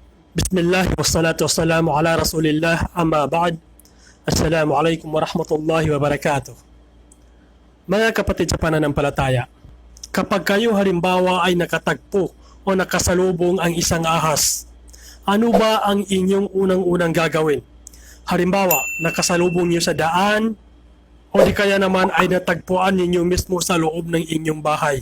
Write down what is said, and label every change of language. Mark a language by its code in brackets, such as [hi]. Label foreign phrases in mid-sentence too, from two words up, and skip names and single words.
[ar] بسم الله والصلاة والسلام على رسول الله أما بعد. السلام عليكم ورحمة الله وبركاته. [tl] Mga kapatid sa pananampalataya, kapag kayo halimbawa ay nakatagpo o nakasalubong ang isang ahas, ano ba ang inyong unang-unang gagawin? Halimbawa, nakasalubong niyo sa daan o di kaya naman ay natagpuan ninyo mismo sa loob ng inyong bahay.